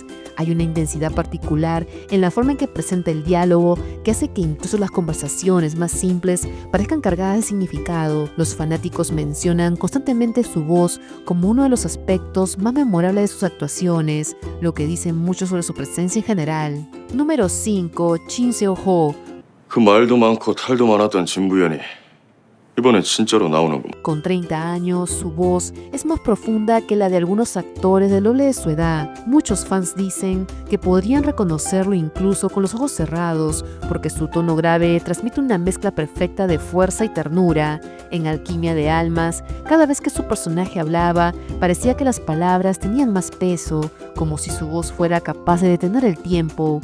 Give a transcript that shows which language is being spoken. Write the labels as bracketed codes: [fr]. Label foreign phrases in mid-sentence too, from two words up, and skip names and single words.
[es] Hay una intensidad particular en la forma en que presenta el diálogo que hace que incluso las conversaciones más simples parezcan cargadas de significado. Los fanáticos mencionan constantemente su voz como uno de los aspectos más memorables de sus actuaciones, lo que dice mucho sobre su presencia en general. Número 5. Shin Seo-ho. [ko] 그 말도 많고 탈도 많았던 진부연이 이번엔 진짜로 나오는군. [es] Con 30 años, su voz es más profunda que la de algunos actores del doble de su edad. Muchos fans dicen que podrían reconocerlo incluso con los ojos cerrados, porque su tono grave transmite una mezcla perfecta de fuerza y ternura. En Alquimia de Almas, cada vez que su personaje hablaba, parecía que las palabras tenían más peso, como si su voz fuera capaz de detener el tiempo.